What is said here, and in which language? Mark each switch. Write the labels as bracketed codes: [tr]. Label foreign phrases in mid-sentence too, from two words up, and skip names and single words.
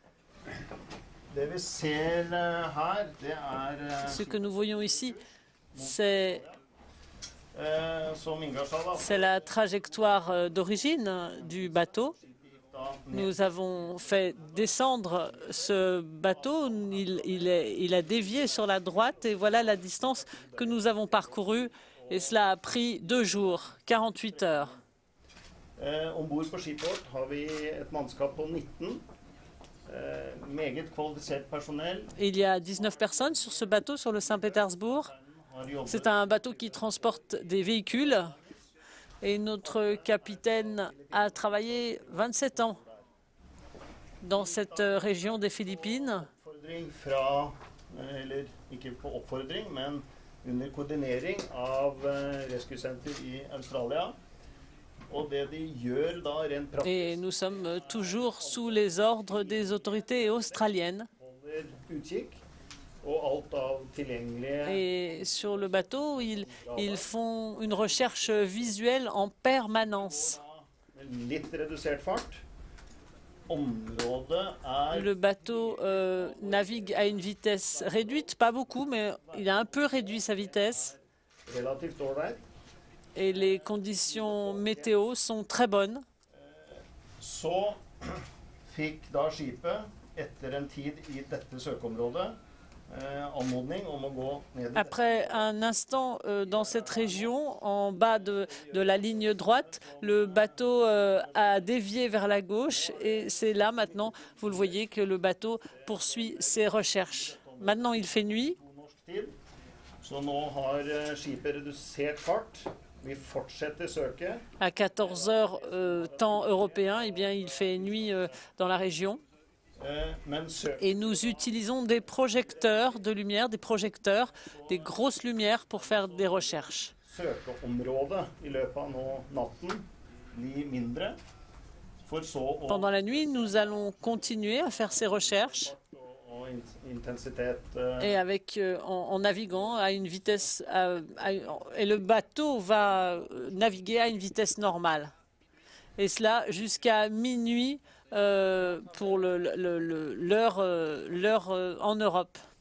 [fr] Ce que nous voyons ici, c'est la trajectoire d'origine du bateau. Nous avons fait descendre ce bateau, il a dévié sur la droite et voilà la distance que nous avons parcourue et cela a pris 2 jours, 48 heures. [no] Ombord på skipet vårt har vi et mannskap på 19, meget kvalifisert personell. [fr] Il y a 19 personnes sur ce bateau, sur le Saint-Pétersbourg. C'est un bateau qui transporte des véhicules. Et notre capitaine a travaillé 27 ans dans cette région des Philippines. [no] Oppfordring fra, eller ikke på oppfordring, men under koordinering av Rescue Center i Australia. Og det de gjør da rent praktisk, [fr] Et nous sommes toujours sous les ordres des autorités australiennes. [no] holder utkikk, og alt av tilgjengelige [fr] Et sur le bateau, ils font une recherche visuelle en permanence. [no] med litt redusert fart. Området er [fr] Le bateau navigue à une vitesse réduite, pas beaucoup, mais il a un peu réduit sa vitesse. [no] relativt ålreit. [fr] Et les conditions météo sont très bonnes. [no] Så fikk da skipet, etter en tid i dette søkeområdet, anmodning om å gå ned i [fr] Après un instant dans cette région, en bas de la ligne droite, le bateau a dévié vers la gauche et c'est là maintenant, vous le voyez, que le bateau poursuit ses recherches. Maintenant, il fait nuit. [no] norsk tid. Så nå har skipet redusert fart. Vi fortsetter søket. [fr] À 14 heures temps européen, eh bien, il fait nuit dans la région. [no] Men [fr] Et nous utilisons des projecteurs de lumière, des grosses lumières pour faire des recherches. [no] søkeområdet i løpet av nå natten blir mindre. For så å [fr] Pendant la nuit, nous allons continuer à faire ces recherches [no] og intensitet [fr] et en naviguant à une vitesse et le bateau va naviguer à une vitesse normale. Et cela jusqu'à minuit pour l'heure en Europe.